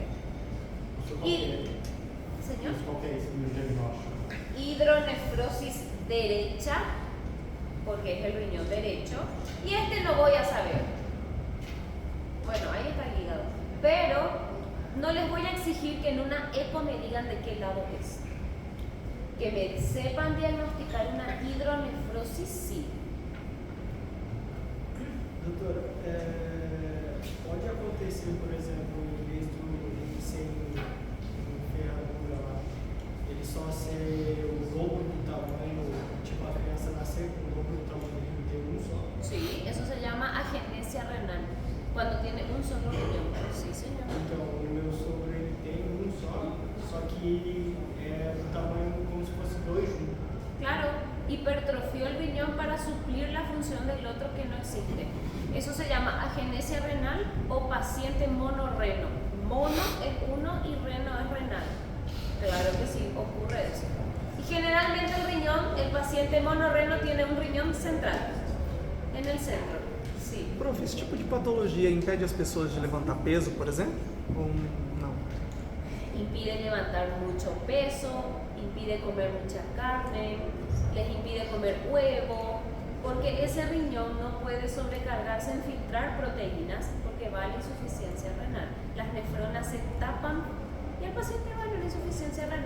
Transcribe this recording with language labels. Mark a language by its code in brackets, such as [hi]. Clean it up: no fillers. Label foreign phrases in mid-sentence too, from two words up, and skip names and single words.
[es] Y, señor, hidronefrosis derecha, porque es el riñón derecho, y este no voy a saber. Bueno, ahí está el hígado, pero no les voy a exigir que en una eco me digan de qué lado es. Que me sepan diagnosticar una hidronefrosis, sí. [pt] Doutor, pode acontecer, por exemplo, em vez do ser em ferradura lá, ele só ser o dobro do tamanho, tipo a criança nascer com o dobro do tamanho dele, ter um só? [es] Sí, eso se llama agenesia renal, cuando tiene un solo riñón. Sí, señor. [pt] Então, o meu sogro ele tem um só que é do tamanho como se fosse dois juntos. [es] Claro, hipertrofió el riñón para suplir la función del otro que no existe. Eso se llama agenesia renal o paciente monorreno. Mono es uno y reno es renal. Claro que sí, ocurre eso. Y generalmente el riñón, el paciente monorreno tiene un riñón central, en el centro. Sí. [pt] Prof, esse tipo de patologia impede as pessoas de levantar peso, por exemplo? Ou não? [es] Impide levantar mucho peso, impide comer mucha carne, les impide comer huevo, porque ese riñón no puede sobrecargarse en filtrar proteínas porque va a la insuficiencia renal. Las nefronas se tapan y el paciente va a la insuficiencia renal.